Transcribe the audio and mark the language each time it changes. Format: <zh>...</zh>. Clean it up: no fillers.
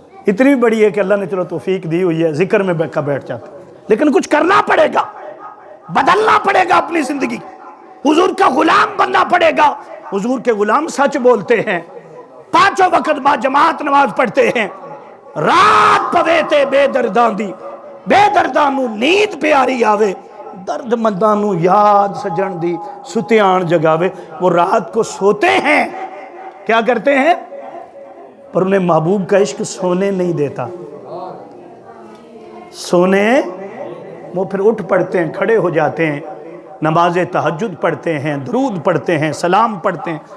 <ur>اتنی بڑی ہے کہ اللہ نے چلو توفیق دی ہوئی ہے ذکر میں بیٹھ جاتے، لیکن کچھ کرنا پڑے گا، بدلنا پڑے گا اپنی زندگی. حضور کا غلام بننا پڑے گا. حضور کے غلام سچ بولتے ہیں، پانچوں وقت با جماعت نماز پڑھتے ہیں.</ur> <pa>رات پوے تے بے دردان دی، بے دردان نو نیند پیاری آوے، درد مندان نو یاد سجن دی ستیان جگاوے.</pa> <ur>وہ رات کو سوتے ہیں، کیا کرتے ہیں؟ پر انہیں محبوب کا عشق سونے نہیں دیتا. سونے وہ پھر اٹھ پڑھتے ہیں، کھڑے ہو جاتے ہیں، نماز تہجد پڑھتے ہیں، درود پڑھتے ہیں، سلام پڑھتے ہیں.</ur>